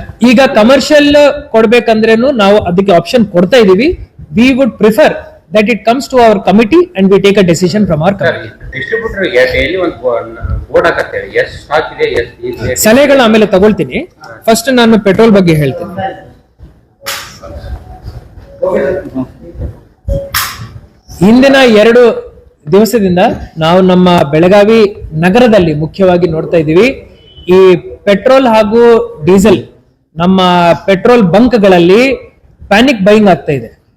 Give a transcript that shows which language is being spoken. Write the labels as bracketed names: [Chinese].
[Kannada] ಈಗ ಕಮರ್ಷಿಯಲ್ ಕೊಡ್ಬೇಕಂದ್ರೇನು ನಾವು ಅದಕ್ಕೆ ಆಪ್ಷನ್ ಕೊಡ್ತಾ ಇದೀವಿ. [English] We would prefer that it comes to our committee and we take a decision from our committee. [Kannada] Distributor daily ಒಂದು board ಹಾಕತ್ತೇವೆ, ಎಷ್ಟು stock ಇದೆ, ಎಷ್ಟು ಸಲಹೆಗಳು ಆಮೇಲೆ ತಗೊಳ್ತೀನಿ. ಫಸ್ಟ್ ನಾನು ಪೆಟ್ರೋಲ್ ಬಗ್ಗೆ ಹೇಳ್ತೀನಿ. ಹಿಂದಿನ 2 ದಿವಸದಿಂದ ನಾವು ನಮ್ಮ ಬೆಳಗಾವಿ ನಗರದಲ್ಲಿ ಮುಖ್ಯವಾಗಿ ನೋಡ್ತಾ ಇದ್ದೀವಿ, ಈ ಪೆಟ್ರೋಲ್ ಹಾಗೂ ಡೀಸೆಲ್ ನಮ್ಮ ಪೆಟ್ರೋಲ್ ಬಂಕ್ಗಳಲ್ಲಿ ಪ್ಯಾನಿಕ್ ಬೈಯಿಂಗ್ ಆಗ್ತಾ ಇದೆ.